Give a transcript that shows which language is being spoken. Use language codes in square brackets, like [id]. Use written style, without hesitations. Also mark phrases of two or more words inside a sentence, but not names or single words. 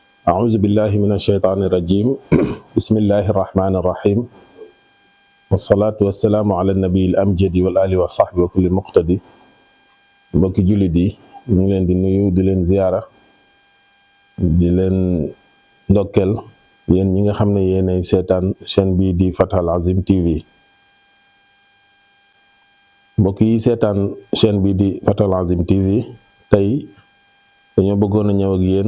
[ar] أعوذ بالله من الشيطان الرجيم بسم الله الرحمن الرحيم والصلاة والسلام على النبي الأمجد والآل وصحبه وكل مقتدي [wo] mbokki jullit yi ñu ngi leen di nuyu di leen ziyaara di leen ndokkeel yéen ñi nga xam ne yéenay seetaan chaîne bii di Fathul Azim TV mbokk yi seetaan chaîne bii di Fathul Azim TV tey dañoo bëggoon a ñëw ak yéen